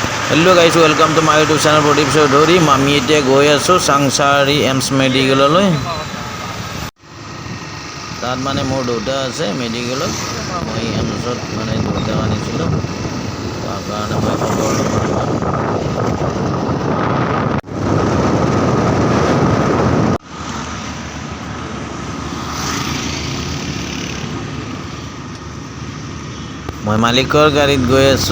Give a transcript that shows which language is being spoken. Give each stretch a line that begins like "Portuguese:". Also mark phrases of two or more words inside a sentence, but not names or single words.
English: Hello guys, welcome to my YouTube channel प्रदीप चौधरी।
Assamese: আমি এতিয়া গৈ আছো চাংচাৰী এমছ মেডিকেললৈ। তাত মানে মোৰ দেউতা আছে মেডিকেলত। মই এমছত মানে দেউতাক আনিছিলোঁ, তাৰ কাৰণে মই খবৰ ল'ব। মই মালিকৰ গাড়ীত গৈ আছো।